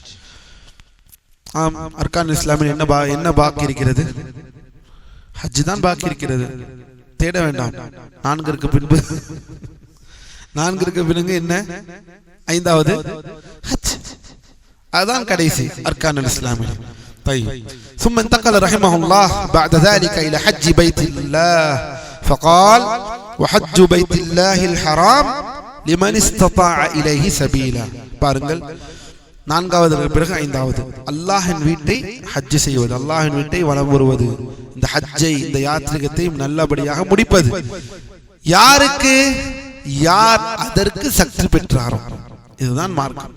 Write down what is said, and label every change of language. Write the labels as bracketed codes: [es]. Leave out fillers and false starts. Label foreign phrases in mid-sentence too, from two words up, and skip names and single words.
[ta] ஆம், [ar] أركان الإسلام [ta] என்ன பாக்கி இருக்கிறது? ஹஜ் தான் பாக்கி இருக்கிறது. தேட வேண்டாம். 4 பின்பு 4 பிறகு என்ன? 5வது ஹஜ். அதுதான் கடைசி [ar] أركان الإسلام. طيب ثم انتقل رحمه الله بعد ذلك إلى حج بيت الله فقال وحج بيت الله الحرام لمن استطاع إليه سبيلا. [ta] பாருங்கள், 4வது பிறகு 5வது அல்லாஹ்வின் வீட்டை ஹஜ் செய்வது, அல்லாஹ்வின் வீட்டை வலம் வருவது, இந்த ஹஜ்ஜை, இந்த யாத்ரீகத்தை நல்லபடியாக முடிப்பது. யாருக்கு? யார் அதற்கு சக்தி பெற்றாரோ. இதுதான் மார்க்கம்.